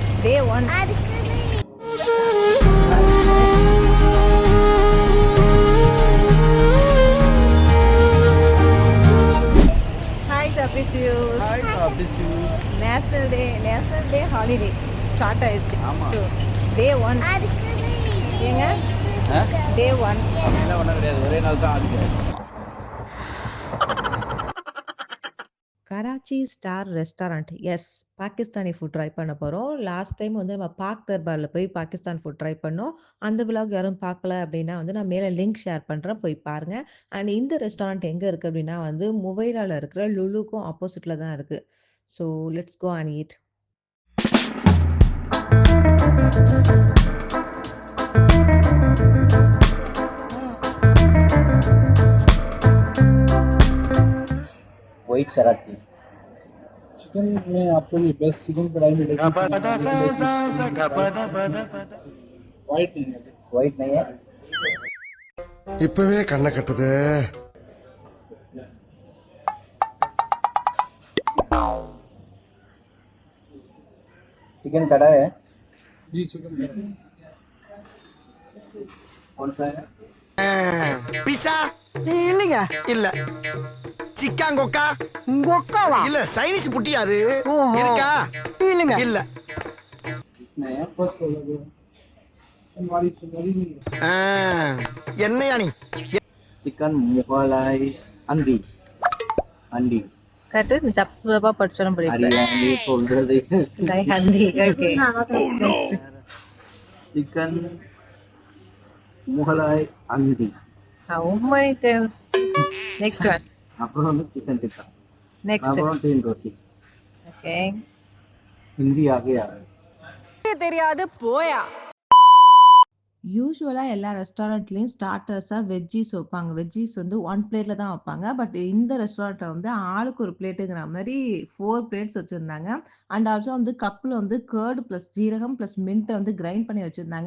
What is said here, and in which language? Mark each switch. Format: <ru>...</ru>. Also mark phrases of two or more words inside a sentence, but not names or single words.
<en>Day 1. Hi, Sapisius. Hi, Abhishek. National Day holiday start</en> <ta>ஆயிடுச்சு. ஆமா.</ta> <en>So, Day 1. ஏங்க Day 1.</en> <ta>அப்படிலாம் ஒன்றும் கிடையாது, ஒரே நாள் தான் ஆகுது. கராச்சி ஸ்டார் ரெஸ்டாரண்ட்</ta> <en>as Pakistani food try</en> <ta>பண்ண போகிறோம்.</ta> <en>last time</en> <ta>வந்து நம்ம பாக் தர்பாரில் போய்</ta> <en>Pakistan food try</en> <ta>பண்ணோம். அந்த விலாக் யாரும் பார்க்கல அப்படின்னா வந்து நான் மேலே</ta> <en>link share</en> <ta>பண்ணுறேன், போய் பாருங்கள். அண்ட் இந்த ரெஸ்டாரண்ட் எங்கே இருக்குது அப்படின்னா வந்து முவைராவில் இருக்கிற லுலுக்கும் ஆப்போசிட்டில் தான் இருக்குது.</ta> <en>So let's go and eat. White Karachi.</en> <hi>चिकन में आपको ये</hi> <en>best chicken</en> <hi>कढ़ाई मिलेगी वाइट नहीं है White नहीं है.</hi> <ta>இப்பவே கண்ணை கட்டுது.</ta> <hi>चिकन कड़ा है. जी चिकन कौन सा है?</hi> <ta>பிசா இல்லைங்க இல்ல சிக்கன் கொக்கா கொக்காவா இல்ல சைனீஸ் புட்டியா அது இருக்கா இல்லைங்க இல்ல</ta> <hi>कितने है? फर्स्ट वाला हमारी चिकन नहीं है</hi> <ta>என்னையா நீ</ta> <hi>चिकन मुगलाई अंडी. अंडी.</hi> <ta>கரெக்டு, நீ தப்பாக படிச்சாலும் படிப்பேன். हरियाणी சொல்றது. ஹந்தி ஓகே.</ta> <hi>चिकन मुगलाई अंडी.</hi> <en>How many times? Next one.</en> <ta>அப்புறம் வந்து</ta> <hi>चिकन टिक्का.</hi> <en>Next.</en> <ta>அப்புறம் 3 रोटी.</ta> <en>Okay.</en> <hi>हिंदी आगे आ रहा है.</hi> <ta>தெரியாது போயா. யூஸ்வலாக எல்லா ரெஸ்டாரண்ட்லேயும்</ta> <en>starters veggies</en> <ta>வைப்பாங்க. வெஜ்ஜீஸ் வந்து 1 பிளேட்டில் தான் வைப்பாங்க. பட் இந்த ரெஸ்டாரண்ட்டில் வந்து ஆளுக்கு ஒரு பிளேட்டுங்கிற மாதிரி 4 பிளேட்ஸ் வச்சுருந்தாங்க.</ta> <en>and also</en> <ta>வந்து கப்பில் வந்து</ta> <en>curd plus</en> <ta>ஜீரகம்</ta> <en>plus mint</en> <ta>வந்து கிரைண்ட் பண்ணி வச்சுருந்தாங்க.</ta>